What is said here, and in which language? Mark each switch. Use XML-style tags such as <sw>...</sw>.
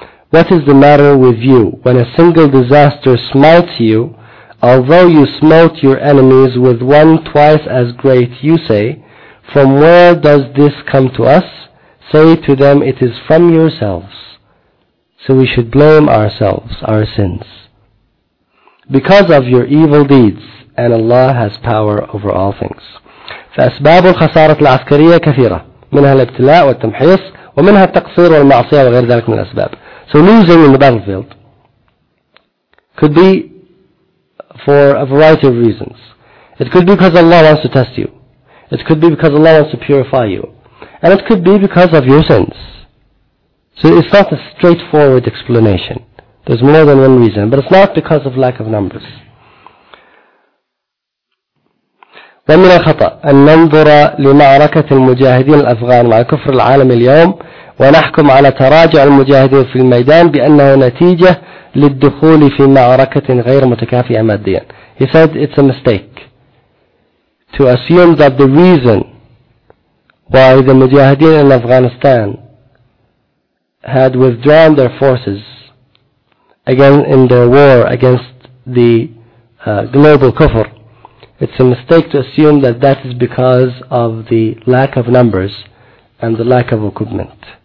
<en>What is the matter with you when a single disaster smites you, although you smote your enemies with one twice as great, you say, from where does this come to us? Say to them, it is from yourselves. So we should blame ourselves, our sins, because of your evil deeds, and Allah has power over all things.</en> <ar>فأسباب الخسارة العسكرية كثيرة، منها الابتلاء والتمحيص، ومنها التقصير والمعصية وغير ذلك من الأسباب.</ar> <en>So losing in the battlefield could be for a variety of reasons. It could be because Allah wants to test you. It could be because Allah wants to purify you. And it could be because of your sins. So it's not a straightforward explanation. There's more than one reason. But it's not because of lack of numbers.</en> <ar>ومن الخطأ أن ننظر لمعركة المجاهدين الأفغان مع كفر العالم اليوم ونحكم على تراجع المجاهدين في الميدان بأنه نتيجة للدخول في معركة غير متكافئة ماديا.</ar> <en>He said it's a mistake to assume that the reason why the mujahideen in Afghanistan had withdrawn their forces again in their war against the global kufr, it's a mistake to assume that that is because of the lack of numbers and the lack of equipment.</en>